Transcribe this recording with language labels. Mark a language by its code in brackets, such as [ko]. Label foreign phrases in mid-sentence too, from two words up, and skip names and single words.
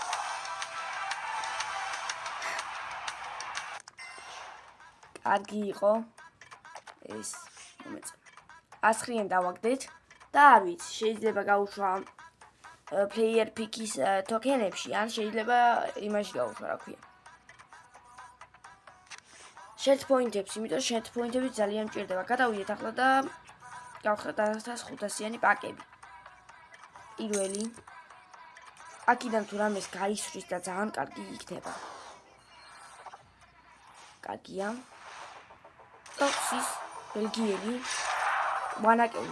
[ka] კარგი იყო. ეს მომეწონა. 100-იან დავაგდეთ და არ ვიცი, შეიძლება გავუშვა [en] player pick-ის [ka] ტოკენებში, ან შეიძლება იმაში გავუშვა, რა ქვია. [en] Share point-ებს, [ka] იმიტომ რომ [en] share point-ები [ka] ძალიან მჭირდება. გადავიდეთ ახლა და გავხსნათ 1500-იანი პაკები. პირველი. აქედან თუ რამეს გაისვრის და ძალიან კარგი იქნება. კარგია. ტოქსის ბელგიელი ვანაკელი.